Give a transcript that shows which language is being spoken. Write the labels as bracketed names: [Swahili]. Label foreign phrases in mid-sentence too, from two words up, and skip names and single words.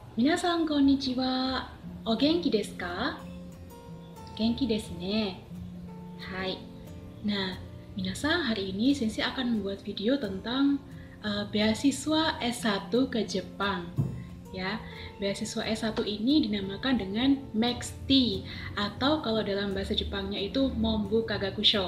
[Japanese] 皆さんこんにちは。お元気ですか? 元気ですね。はい. [Indonesian] Nah, minasan, hari ini Sensei akan membuat video tentang beasiswa S1 ke Jepang. Ya, beasiswa S1 ini dinamakan dengan MEXT atau kalau dalam bahasa Jepangnya itu Mombu Kagakusho.